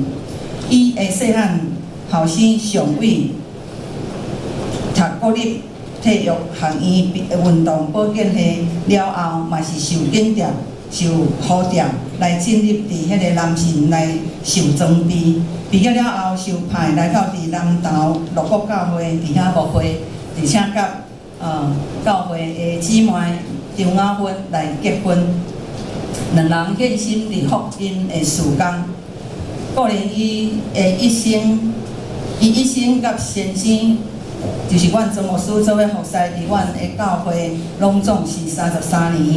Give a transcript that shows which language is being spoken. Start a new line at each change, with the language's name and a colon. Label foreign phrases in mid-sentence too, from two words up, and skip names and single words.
Min Nan Chinese: 伊的细汉后生上伟读国立体育学院运动保健系了后，嘛是受警调、受呼调来进入伫迄个南神来受装备。毕业了后，受派来到伫南投乐国教会伫遐牧会，而且甲教会的姊妹张雅芬来结婚，2人献心伫福音的事工。个人伊一生甲先生，就是阮曾牧师做伙服侍伫阮的教会，拢总是33年。